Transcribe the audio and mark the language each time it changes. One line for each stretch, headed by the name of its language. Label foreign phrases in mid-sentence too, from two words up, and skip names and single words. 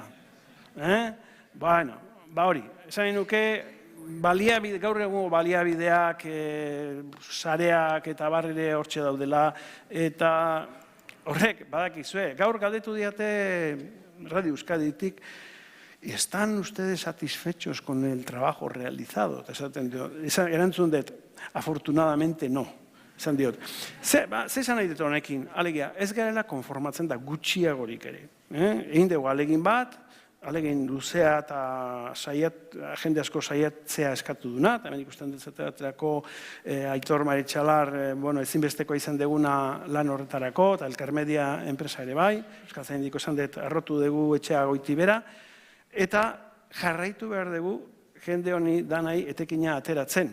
Basque: Bueno, hori, esan nuke, gaur egun baliabideak, sareak eta barrire hortxe daudela, eta horrek, badakizue, gaur galdetu diate Radio Euskaditik,
Spanish: ¿están ustedes satisfechos con el trabajo realizado?
Basque: Erantzun dut,
Spanish: afortunadamente no.
Basque: Esan diot, ze esan nahi dut honekin, alegia, ez garela konformatzen da gutxiagorik ere. Egin dugu alegin bat, alegin luzea eta jende asko saiatzea eskatu duna, eta hemen ikusten dutzaterako Aitor Maritxalar ezinbesteko izan deguna lan horretarako, eta Elkarmedia enpresa ere bai, Euskaltzaindiko esan dut arrotu dugu etxea Goitibera, eta jarraitu behar dugu jende honi danai etekina ateratzen.